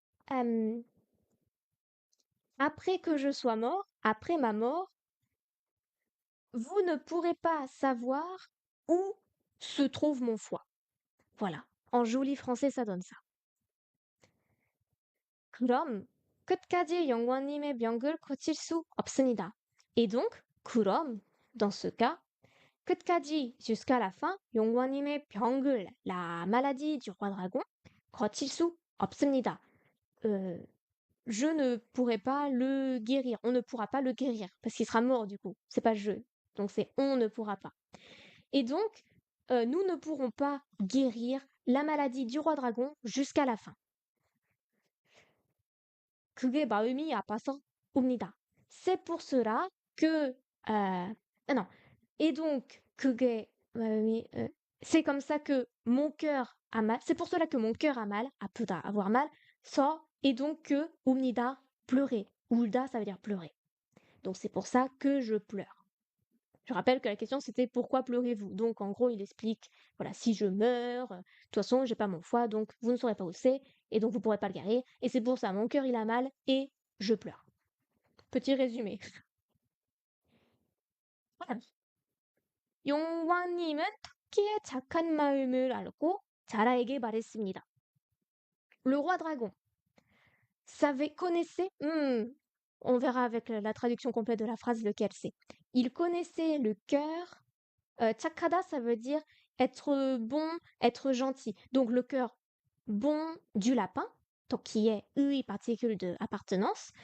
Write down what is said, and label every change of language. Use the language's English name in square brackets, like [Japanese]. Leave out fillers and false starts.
[French] Euh, après que je sois mort, après ma mort, vous ne pourrez pas savoir où se trouve mon foie. Voilà. En joli français, ça donne ça. [Korean] 그럼 끝까지 영원님의 병을 고칠 수 없습니다. [French] Et donc, 그럼, dans ce cas, 끝까지, jusqu'à la fin, [Korean] 용과님의 병을, [French] la maladie du roi dragon, [Korean] 고칠 수 없습니다. [French] Euh, je ne pourrai pas le guérir. On ne pourra pas le guérir parce qu'il sera mort du coup. C'est pas je. Donc c'est on ne pourra pas. Et donc, nous ne pourrons pas guérir la maladie du roi dragon jusqu'à la fin. [Korean] 그게 마음이 아파서 옵니다. [French] C'est pour cela que non. Et donc [Korean] 그게 마음이 [French] c'est comme ça que mon cœur a mal. C'est pour cela que mon cœur a mal, 아프다, avoir mal, ça et donc que 옵니다, pleurer. 울다, ça veut dire pleurer. Donc c'est pour ça que je pleure. Je rappelle que la question c'était pourquoi pleurez-vous? Donc en gros, il explique voilà, si je meurs, de toute façon, j'ai pas mon foie, donc vous ne saurez pas où c'est et donc vous pourrez pas le guérir et c'est pour ça mon cœur il a mal et je pleure. Petit résumé. voilà. [Korean] 용왕님은 토끼의 착한 마음을 알고 자라에게 말했습니다. [French] Le roi dragon connaissait, on verra avec la traduction complète de la phrase lequel c'est. Il connaissait le cœur. Chakada, ça veut dire être bon, être gentil. Donc le cœur bon du lapin, donc qui est ui, particule de appartenance.